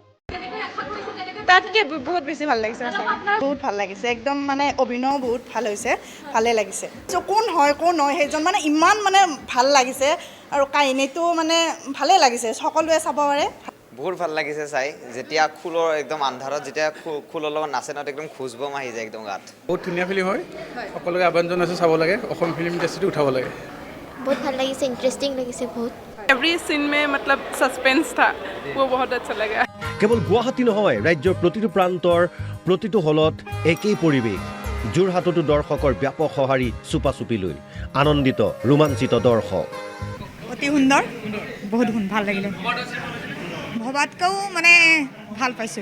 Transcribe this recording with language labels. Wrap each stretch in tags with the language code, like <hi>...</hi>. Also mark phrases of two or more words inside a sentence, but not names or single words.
<as>তাতকে বহুত বেছি ভাল লাগিছে বহুত ভাল লাগিছে একদম মানে অভিনয় বহুত ভাল হৈছে ভালে লাগিছে কোন হয় কোন নহয় সেইজন মানে ইমান মানে ভাল লাগিছে আৰু কাহিনীটো মানে ভালে লাগিছে সকলোৱে চাব পাৰে বহুত ভাল লাগিছে চাই যেতিয়া খুলৰ একদম আন্ধাৰত যেতিয়া খুলৰ লগত নাচে ন একদম খুজবম আহি যায় একদম গাত বহুত ধুনীয়া ফিল্ম হয় সকলোকে আহ্বান জনাইছোঁ চাব লাগে অসম</as> <en>film industryটো</en> <as>উঠাব লাগে बहुत ভাল লাগিছে ইন্টারেস্টিং লাগিছে বহুত</as> <en>every scene</en> <hi>में मतलब सस्पेंस था वो बहुत अच्छा लगा</hi> <as>কেৱল গুৱাহাটী নহয় ৰাজ্যৰ প্ৰতিটো প্ৰান্তৰ প্ৰতিটো হলত একেই পৰিৱেশ যোৰহাটতো দৰ্শকৰ ব্যাপক সঁহাৰি চুপা চুপিলৈ আনন্দিত ৰোমাঞ্চিত দৰ্শক অতি সুন্দৰ বহুত ভাল লাগিলে ভবাতকৈও মানে ভাল পাইছোঁ</as>